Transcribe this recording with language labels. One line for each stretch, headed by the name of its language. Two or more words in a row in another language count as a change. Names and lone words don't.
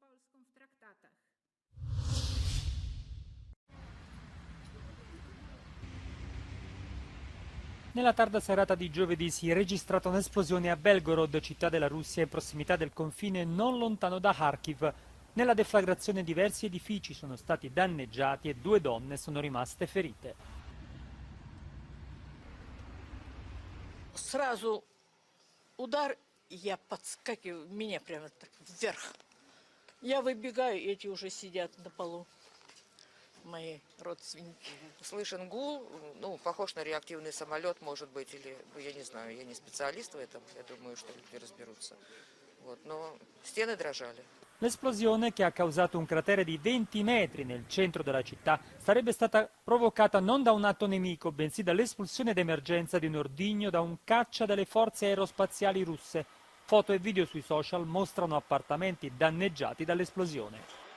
Italian: Nella tarda serata di giovedì si è registrata un'esplosione a Belgorod, città della Russia in prossimità del confine non lontano da Kharkiv. Nella deflagrazione diversi edifici sono stati danneggiati e 2 donne sono rimaste ferite.
Russian: Сразу удар, я подскакиваю, меня прямо так вверх. Я выбегаю, эти уже сидят на полу. Мои родственники. Слышен гул, ну, похож на реактивный самолет, может быть, или, я не знаю, я не специалист в этом, я думаю, что люди разберутся. Вот, но стены дрожали.
Italian: L'esplosione, che ha causato un cratere di 20 metri nel centro della città, sarebbe stata provocata non da un atto nemico, bensì dall'espulsione d'emergenza di un ordigno da un caccia delle forze aerospaziali russe. Foto e video sui social mostrano appartamenti danneggiati dall'esplosione.